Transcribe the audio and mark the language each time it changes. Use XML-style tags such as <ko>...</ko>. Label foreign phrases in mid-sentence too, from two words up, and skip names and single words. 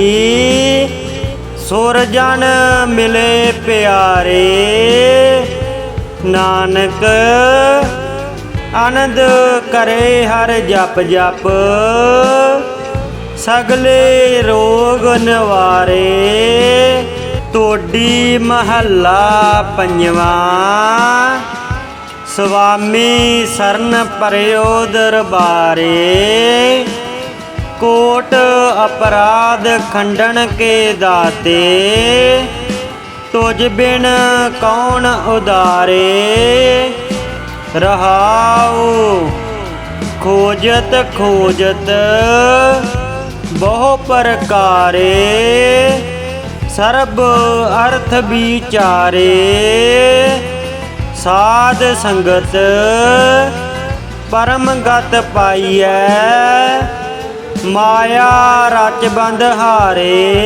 <pa>ਸੁਰ ਜਨ ਮਿਲੇ ਪਿਆਰੇ, ਨਾਨਕ ਅਨੰਦ ਕਰੇ ਹਰ ਜਪ ਜਪ। ਸਗਲੇ ਰੋਗ ਨਿਵਾਰੇ, ਟੋਡੀ ਮਹਲਾ ਪੰਜਵਾਂ। ਸੁਆਮੀ ਸਰਨ ਪਰਿਓ ਦਰਬਾਰੇ, ਕੋਟ ਅਪਰਾਧ ਖੰਡਨ ਕੇ ਦਾਤੇ। ਤੁਝ ਬਿਨ ਕੌਣ ਉਦਾਰੇ, ਰਹਾਉ ਖੋਜਤ ਖੋਜਤ ਬਹੁ ਪ੍ਰਕਾਰੇ। ਸਰਬ ਅਰਥ ਵਿਚਾਰੇ। ਸਾਧ ਸੰਗਤ ਪਰਮ ਗਤ ਪਾਈਐ, ਮਾਇਆ ਰਚ ਬੰਧ ਹਾਰੇ।</pa>